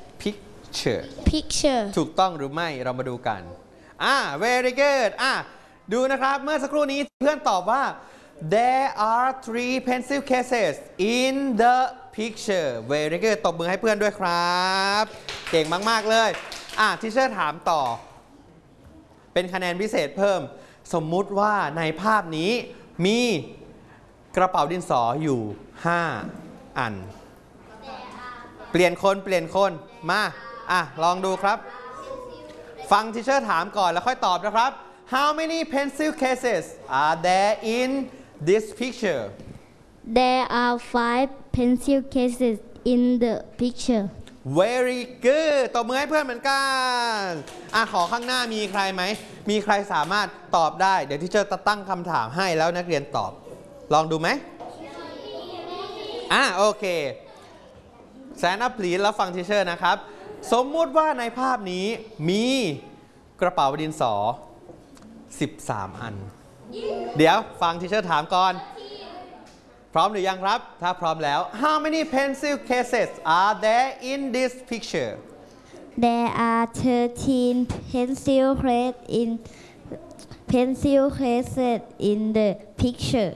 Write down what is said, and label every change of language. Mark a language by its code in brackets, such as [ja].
[th] picture ถูกต้องหรือไม่เรามาดูกัน [en] very good [th] ดูนะครับเมื่อสักครู่นี้เพื่อนตอบว่า [en] there are three pencil cases in the picture very good [th] ตบมือให้เพื่อนด้วยครับเก่งมากๆเลยทีเชอร์ถามต่อเป็นคะแนนพิเศษเพิ่มสมมุติว่าในภาพนี้มีกระเป๋าดินสออยู่5อัน เปลี่ยนคนเปลี่ยนคนมาลองดูครับฟังทีเชอร์ถามก่อนแล้วค่อยตอบนะครับ [en] How many pencil cases are there in this picture? There are 5 pencil cases in the picture. Very good. [th] ตบมือให้เพื่อนเหมือนกันขอข้างหน้ามีใครไหมมีใครสามารถตอบได้เดี๋ยวทีเชอร์จะตั้งคำถามให้แล้วนักเรียนตอบลองดูไหมโอเคแสนอพลีแล้วฟังทีเชอร์นะครับสมมุติว่าในภาพนี้มีกระเป๋าดินสอ13อันเดี๋ยวฟังทีเชอร์ถามก่อนพร้อมหรือยังครับถ้าพร้อมแล้ว [en] How many pencil cases are there in this picture? There are 13 pencil cases in the picture.